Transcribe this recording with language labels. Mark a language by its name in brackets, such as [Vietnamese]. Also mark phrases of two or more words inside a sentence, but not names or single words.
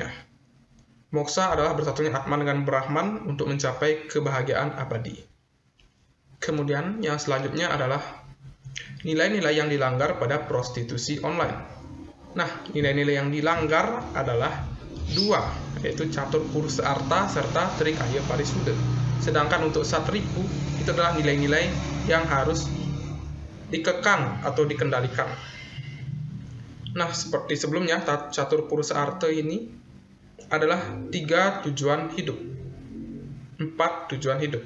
[Indonesian] Moksa adalah bersatunya Atman dengan Brahman untuk mencapai kebahagiaan abadi. Kemudian yang selanjutnya adalah nilai-nilai yang dilanggar pada prostitusi online. Nah, nilai-nilai yang dilanggar adalah 2, yaitu catur pursa arta serta trikaya parisuda. Sedangkan untuk satripu itu adalah nilai-nilai yang harus dikekang atau dikendalikan. Nah, seperti sebelumnya, catur pursa arta ini adalah 3 tujuan hidup, 4 tujuan hidup.